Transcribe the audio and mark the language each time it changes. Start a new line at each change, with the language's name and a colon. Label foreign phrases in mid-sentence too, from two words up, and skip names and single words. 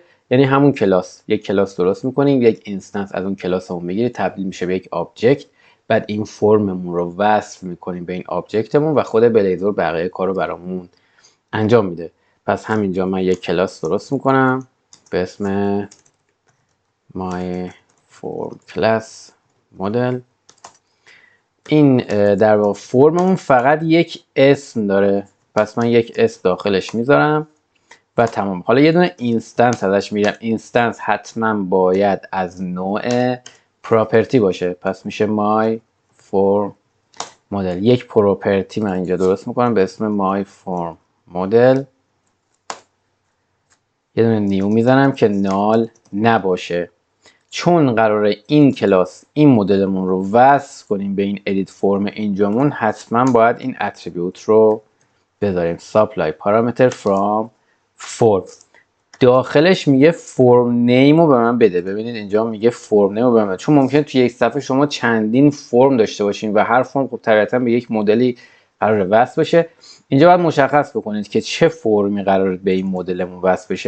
Persian: یعنی همون کلاس، یک کلاس درست میکنیم، یک اینستنس از اون کلاسمون میگیره تبدیل میشه به یک آبجکت، بعد این فرممون رو وصل میکنیم به این آبجکتمون و خود بلیزور بقیه کارو برامون انجام میده. پس همینجا من یک کلاس درست میکنم به اسم
English: my form class model.
Persian: این در واقع فرممون فقط یک اسم داره، پس من یک اسم داخلش میذارم و تمام. حالا یه دونه اینستنس ازش میگیرم. اینستنس حتما باید از نوع پراپرتی باشه، پس میشه
English: my form model.
Persian: یک پراپرتی من اینجا درست میکنم به اسم
English: my form model.
Persian: یه دونه نیو میزنم که نال نباشه، چون قراره این کلاس این مدلمون رو وصل کنیم به این
English: edit form
Persian: اینجامون، حتما باید این اتریبیوت رو بذاریم
English: supply parameter from form.
Persian: داخلش میگه
English: form name
Persian: رو به من بده. ببینید اینجا میگه
English: form name
Persian: رو به من، چون ممکنه توی یک صفحه شما چندین فرم داشته باشین و هر فرم خب طبیعتا به یک مدلی قراره وصل بشه. اینجا باید مشخص بکنید که چه فرمی قراره به این مدلمون وصل بشه.